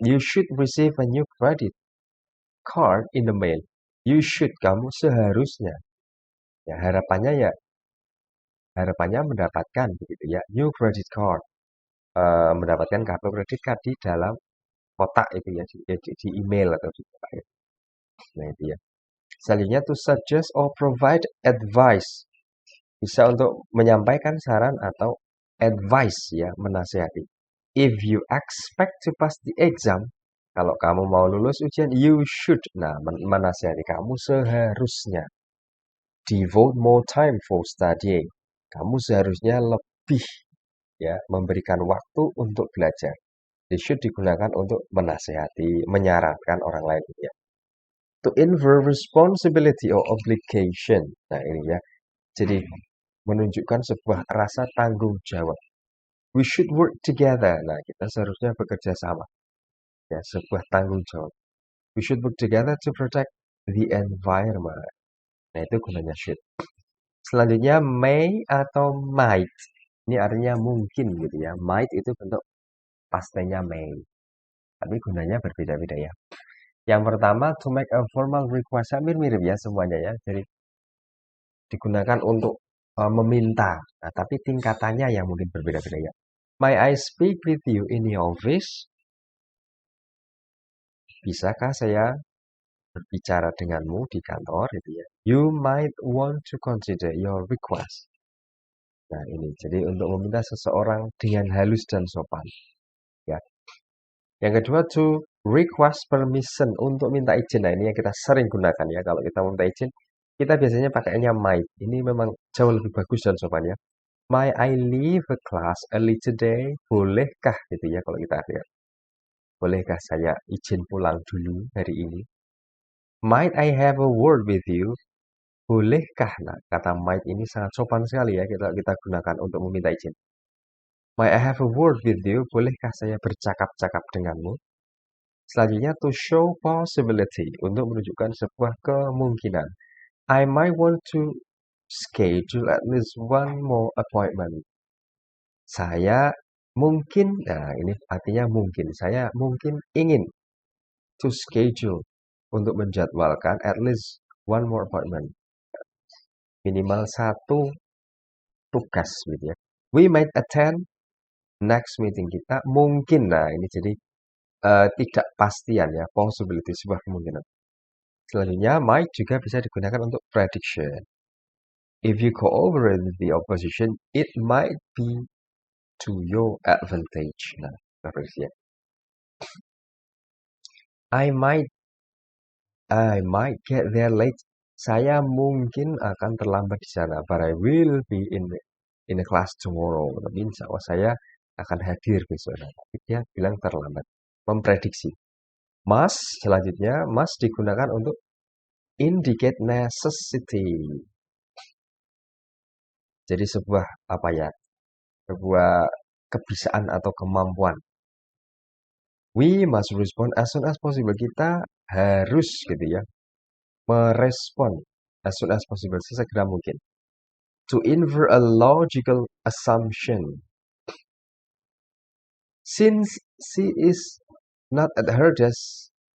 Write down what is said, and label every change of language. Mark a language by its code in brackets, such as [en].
[en] You should receive a new credit card in the mail. You should, [id] kamu seharusnya. Ya, harapannya mendapatkan begitu ya. [en] New credit card. [id] Mendapatkan kartu kredit card di dalam kotak itu ya di email atau di kotak itu. Nah itu ya. Selanjutnya [en] to suggest or provide advice. [id] Bisa untuk menyampaikan saran atau advice ya, menasihati. [en] If you expect to pass the exam, [id] kalau kamu mau lulus ujian, [en] you should. [id] Nah, menasihati kamu seharusnya [en] devote more time for studying. [id] Kamu seharusnya lebih ya memberikan waktu untuk belajar. [en] They should [id] digunakan untuk menasihati, menyarankan orang lain ya. [en] To infer responsibility or obligation. [id] Nah, ini ya. Jadi menunjukkan sebuah rasa tanggung jawab. [en] We should work together. [id] Nah, kita seharusnya bekerja sama. Ya, sebuah tanggung jawab. [en] We should work together to protect the environment. [id] Nah, itu gunanya should. Selanjutnya may atau might. Ini artinya mungkin gitu ya. Might itu bentuk pastinya may. Tapi gunanya berbeda-beda ya. Yang pertama, [en] to make a formal request. [id] Hampir mirip ya semuanya ya. Jadi digunakan untuk meminta. Nah, tapi tingkatannya yang mungkin berbeda-beda ya. [en] May I speak with you in the office? [id] Bisakah saya berbicara denganmu di kantor gitu ya. [en] You might want to consider your request. [id] Nah, ini jadi untuk meminta seseorang dengan halus dan sopan, ya. Yang kedua [en] to request permission, [id] untuk minta izin. Nah, ini yang kita sering gunakan ya kalau kita minta izin. Kita biasanya pakainya might. Ini memang jauh lebih bagus dan sopan ya. [en] May I leave the class early today? [id] Bolehkah gitu ya kalau kita lihat. Bolehkah saya izin pulang dulu hari ini? [en] Might I have a word with you? [id] Bolehkah? Nah, kata might ini sangat sopan sekali ya kita gunakan untuk meminta izin. [en] May I have a word with you? [id] Bolehkah saya bercakap-cakap denganmu? Selanjutnya [en] to show possibility, [id] untuk menunjukkan sebuah kemungkinan. [en] I might want to schedule at least one more appointment. [id] Saya mungkin, nah ini artinya mungkin. Saya mungkin ingin [en] to schedule, [id] untuk menjadwalkan [en] at least one more appointment. [id] Minimal satu tugas gitu ya. [en] We might attend next meeting, [id] kita mungkin. Nah, ini jadi tidak pastian ya, possibility, sebuah kemungkinan. Selanjutnya, might juga bisa digunakan untuk prediction. [en] If you cooperate with the opposition, it might be to your advantage. [id] Nah, prediksi ya. [en] I might get there late. [id] Saya mungkin akan terlambat di sana, [en] but I will be in the class tomorrow. [id] Tapi insya Allah saya akan hadir besok. Nah, tapi dia bilang terlambat. Memprediksi. [en] Must, [id] selanjutnya, [en] must [id] digunakan untuk [en] indicate necessity. [id] Jadi sebuah apa ya? Sebuah kebisaan atau kemampuan. [en] We must respond as soon as possible. [id] Kita harus gitu ya, merespon [en] as soon as possible, [id] sesegera mungkin. [en] To infer a logical assumption. Since she is not at her desk,